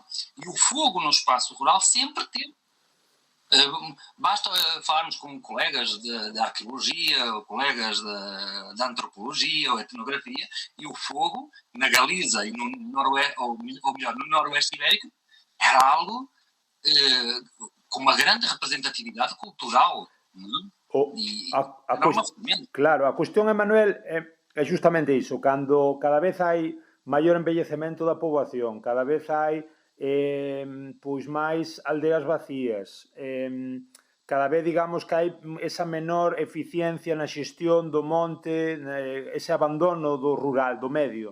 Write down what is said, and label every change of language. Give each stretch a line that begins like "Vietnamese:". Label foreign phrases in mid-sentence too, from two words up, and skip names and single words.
Portuguese: E o fogo no espaço rural sempre teve. Basta falarmos com colegas de arqueologia, ou colegas de antropologia ou etnografia, e o fogo na Galiza e no Noroeste, ou melhor, no Noroeste Ibérico, era algo com uma grande representatividade cultural.
Galician: Claro, a cuestión, Emanuel, é justamente iso. Cando cada vez hai maior envellecemento da poboación, cada vez hai máis aldeas vacías, cada vez digamos que hai esa menor eficiencia na xestión do monte, ese abandono do rural, do medio.